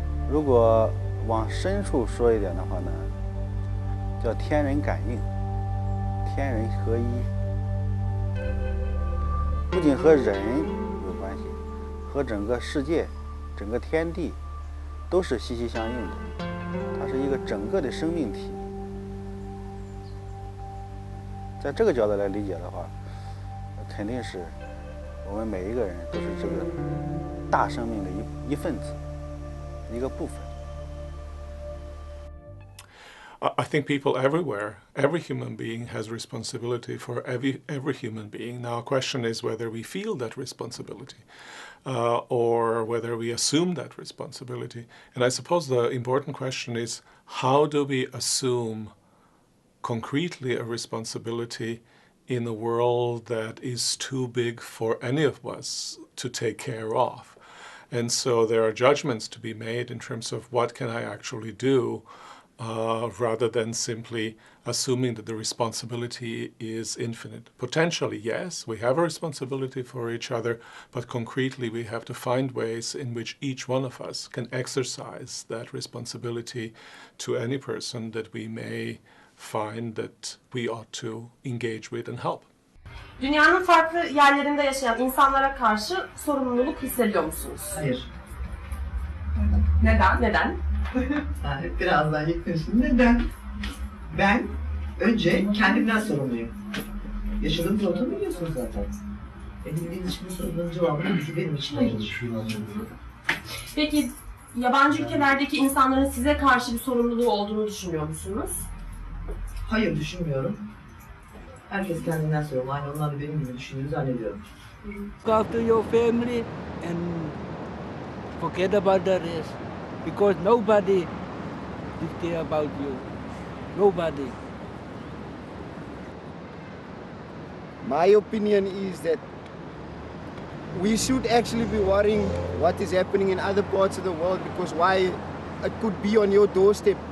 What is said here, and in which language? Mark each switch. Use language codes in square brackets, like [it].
[zh] 如果往深处说一点的话呢，叫天人感应，天人合一，不仅和人有关系，和整个世界、整个天地都是息息相应的，它是一个整个的生命体。在这个角度来理解的话，肯定是我们每一个人都是这个大生命的一份子，一个部分。 [en] I think people everywhere, every human being has responsibility for every human being. Now, a question is whether we feel that responsibility or whether we assume that responsibility. And I suppose the important question is, how do we assume concretely a responsibility in a world that is too big for any of us to take care of? And so there are judgments to be made in terms of what can I actually do, rather than simply assuming that the responsibility is infinite. Potentially, yes, we have a responsibility for each other, but concretely we have to find ways in which each one of us can exercise that responsibility to any person that we may find that we ought to engage with and help. [tr] Dünyanın farklı yerlerinde yaşayan insanlara karşı sorumluluk hissediyor musunuz? Hayır. Neden? Neden? Biraz daha yaklaşın. Neden? Ben önce kendimden sorumluyum. Yaşadığım ortamı biliyorsunuz zaten. Benim hiçbir sorunun cevabını benim için hayır. Peki yabancı ülkelerdeki insanların size karşı bir sorumluluğu olduğunu düşünüyor musunuz? Hayır, düşünmüyorum. Herkes kendinden sorumlu. Aynı onlar da benim gibi düşündüğünü zannediyorum. [en] Look after your family and forget about the rest. Because nobody will care about you. Nobody. My opinion is that we should actually be worrying what is happening in other parts of the world, because why it could be on your doorstep.